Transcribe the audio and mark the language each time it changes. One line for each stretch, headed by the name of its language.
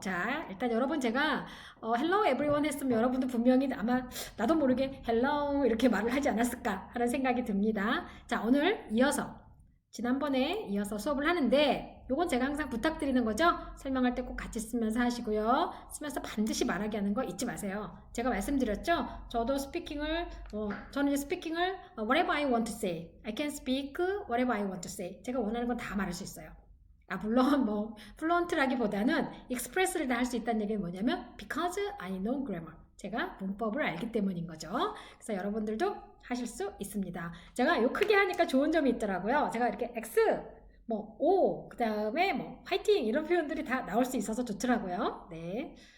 Korean: 자, 일단 여러분 제가
English: Hello everyone
Korean: 했으면 여러분도 분명히 아마 나도 모르게 Hello 이렇게 말을 하지 않았을까 하는 생각이 듭니다. 자, 오늘 지난번에 이어서 수업을 하는데 요건 제가 항상 부탁드리는 거죠. 설명할 때 꼭 같이 쓰면서 하시고요. 쓰면서 반드시 말하게 하는 거 잊지 마세요. 제가 말씀드렸죠. 저는 이제 스피킹을
English: whatever I want to say. I can speak whatever I want to say.
Korean: 제가 원하는 건 다 말할 수 있어요. 물론 뭐 플루언트라기보다는 익스프레스를 다 할 수 있다는 얘기는 뭐냐면
English: because I know grammar.
Korean: 제가 문법을 알기 때문인 거죠. 그래서 여러분들도 하실 수 있습니다. 제가 요 크게 하니까 좋은 점이 있더라고요. 제가 이렇게 X, 뭐 O, 그 다음에 뭐 화이팅 이런 표현들이 다 나올 수 있어서 좋더라고요. 네.